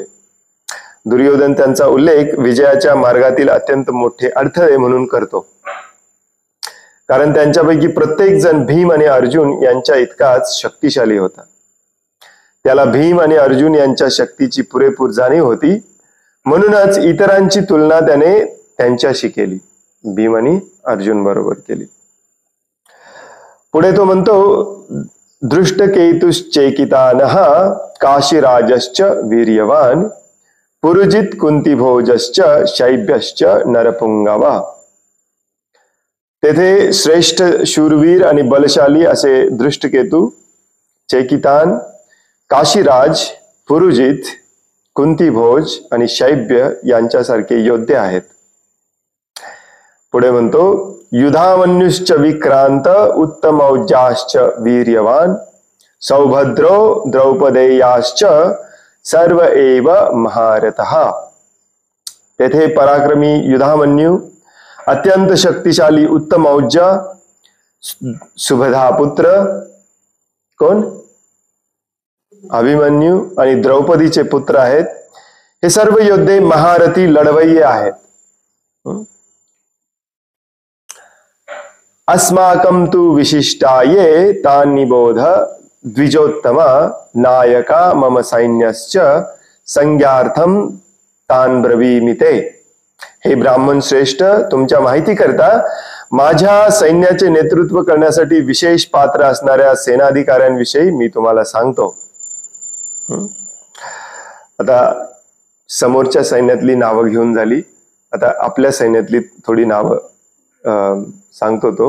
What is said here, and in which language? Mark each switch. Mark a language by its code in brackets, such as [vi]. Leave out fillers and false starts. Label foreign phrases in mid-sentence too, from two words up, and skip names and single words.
[mr] दुर्योधन त्यांचा उल्लेख विजयाच्या मार्गातील अत्यंत मोठे अडथळे म्हणून करतो, कारण त्यांच्यापैकी प्रत्येक जण भीम आणि अर्जुन यांच्या इतकाच शक्तिशाली होता. त्याला भीम आणि अर्जुन यांच्या शक्तीची पुरेपूर जाणीव होती, म्हणूनच इतरांची तुलना त्याने त्यांच्याशी केली, भीम आणि अर्जुन बरोबर केली. पुढे तो म्हणतो, [sa] दृष्टकेतुश्चेकितानः काशीराजश्च वीर्यवान पुरुजित कुंतीभोजश्च शैब्यश्च नरपुंगवा. [mr] तेथे श्रेष्ठ शूरवीर आणि बलशाली असे दृष्टकेतू, चेकितान, काशीराज, पुरुजित, कुंतीभोज आणि शैब्य यांच्यासारखे योद्धे आहेत. पुढे म्हणतो, [sa] युधामन्युश्च विक्रांत उत्तमौजाश्च वीर्यवान सौभद्रो द्रौपदेयाश्च सर्व एव महारथः. [mr] तेथे पराक्रमी युधामन्यू, अत्यंत शक्तिशाली उत्तमौजा, सुभधा पुत्र कोण अभिमन्यू आणि द्रौपदीचे पुत्र आहेत. हे सर्व योद्धे महारथी लढवय्ये आहेत. [sa] अस्माकं तु विशिष्टाये तान्निबोध द्विजोत्तम नायका मम सैन्यश्च संज्ञार्थम तान ब्रवीमिते. [mr] हे ब्राह्मण श्रेष्ठ, तुमच्या माहिती करता माझ्या सैन्याचे नेतृत्व करण्यासाठी विशेष पात्र असणाऱ्या सेनाधिकाऱ्यांविषयी मी तुम्हाला सांगतो. आता समोरच्या सैन्यातली नावं घेऊन झाली, आता आपल्या सैन्यातली थोडी नावं सांगतो तो.